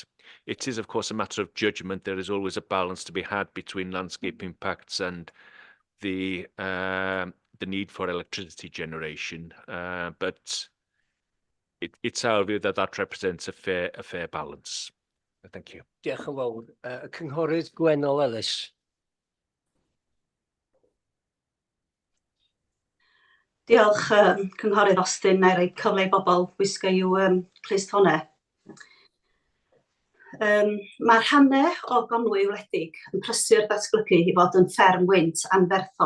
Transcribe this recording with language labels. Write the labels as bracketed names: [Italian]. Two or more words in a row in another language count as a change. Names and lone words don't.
[English] It is, of course, a matter of judgment. There is always a balance to be had between landscape impacts and the need for electricity generation. But it's our view that that represents a fair balance. Thank you. [Welsh] Diolch yn fawr. Y cynghorydd Gwennol Ellis. Diolch, Cynghorydd Austin, neu roi cyfle i bobl wisgo i'w clust hwnna. Mae'r rhannau o Gonwy wledig yn prysur datblygu i fod yn fferm gwynt anferthol.